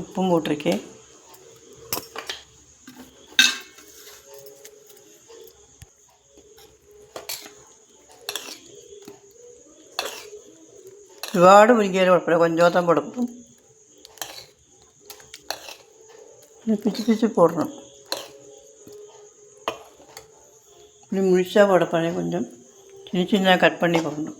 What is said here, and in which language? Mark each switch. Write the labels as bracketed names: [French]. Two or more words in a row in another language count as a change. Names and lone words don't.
[Tamil] உப்பும் போட்டிருக்கேன். [Malayalam] ഒരുപാട് മുരിങ്ങയില കുഴപ്പമില്ല, [Tamil] கொஞ்சம் போடணும். பிச்சு பிச்சு போடணும். இப்படி முழுசாக போடப்பானே கொஞ்சம் சின்ன சின்ன கட் பண்ணி போடணும்.